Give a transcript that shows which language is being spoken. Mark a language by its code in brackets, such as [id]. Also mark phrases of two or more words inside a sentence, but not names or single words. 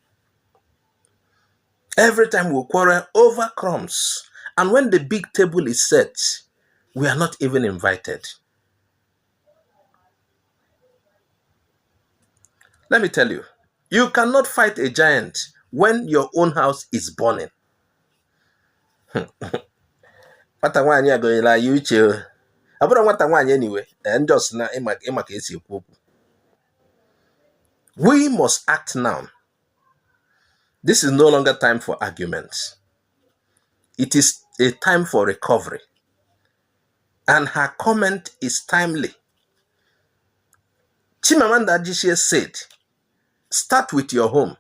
[en] Every time we quarrel over crumbs, and when the big table is set, we are not even invited. Let me tell you, you cannot fight a giant when your own house is burning. [ig] Nwata nwaanyị agonyela ya uche. Ọ bụrụ nwata nwaanyị anyway, [en] and just [ig] na ịma ka esi ekwu okwu. [en] We must act now. This is no longer time for arguments. It is a time for recovery. And her comment is timely. Chimamanda Adichie said, start with your home.